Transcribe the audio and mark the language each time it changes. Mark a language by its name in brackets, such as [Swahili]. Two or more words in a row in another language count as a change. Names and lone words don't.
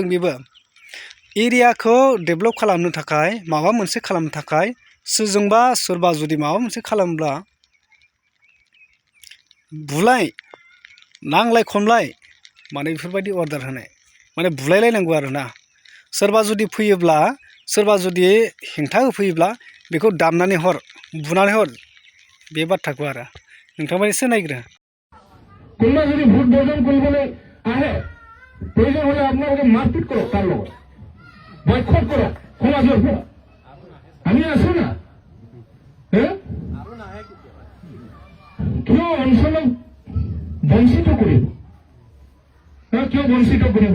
[Bodo] बेबो एरियाखौ डेभेलप खालामनो थाखाय माबा मोनसे खालामनो थाखाय सोरजोंबा सोरबा जुदि माबा मोनसे खालामब्ला बुलाय नांलाय खमलाय माने बेफोरबायदि अर्डार होनाय माने बुलायलायनांगौ आरोना। सोरबा जुदि फैयोब्ला, सोरबा जुदि हेंथा होफैयोब्ला बेखौ दामनानै हर, बुनानै हर, बे बाथ्राखौ आरो नोंथाङा एसे नायग्रो। [Assamese] কোনোবা যদি ভোট বৰ্জন কৰিবলৈ আহে, প্ৰয়োজন হ'লে আপোনালোকে মাৰপিট কৰক, তাৰ লগত বয়কট কৰক সমাজৰ পৰা। আমি আছো না, কিয় অঞ্চলক বঞ্চিত কৰিব, কিয় বঞ্চিত কৰিব?